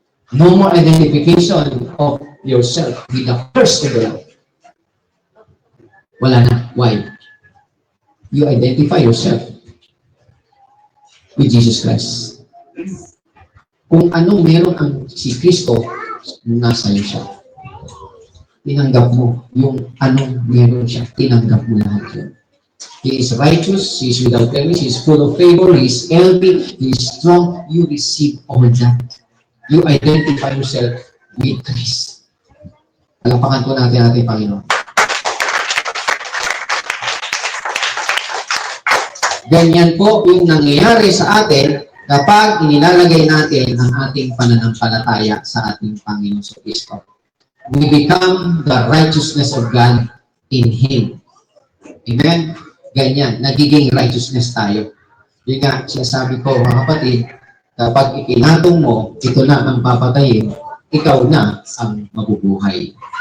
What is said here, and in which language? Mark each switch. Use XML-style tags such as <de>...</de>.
<en>No more identification of yourself with the curse of the Lord.</en> <tl>Wala na.</tl> <en>Why? You identify yourself with Jesus Christ.</en> <tl>Kung anong meron ang si Kristo, nasa iyo siya. tinanggap mo yung anong meron siya, tinanggap mo lahat yun.</tl> <en>He is righteous, He is without blemish, He is full of favor, He is healthy, He is strong. You receive all that. You identify yourself with Christ.</en> <tl>Palapakan po natin ating Panginoon. Ganyan po yung nangyayari sa atin kapag inilalagay natin ang ating pananampalataya sa ating Panginoon sa Kristo.</tl> <en>We become the righteousness of God in Him.</en> <tl>Amen? Ganyan, nagiging righteousness tayo. Yun nga, sinasabi ko, mga kapatid, kapag ipinatong mo, ito na ang papatayin, ikaw na ang mabubuhay.</tl>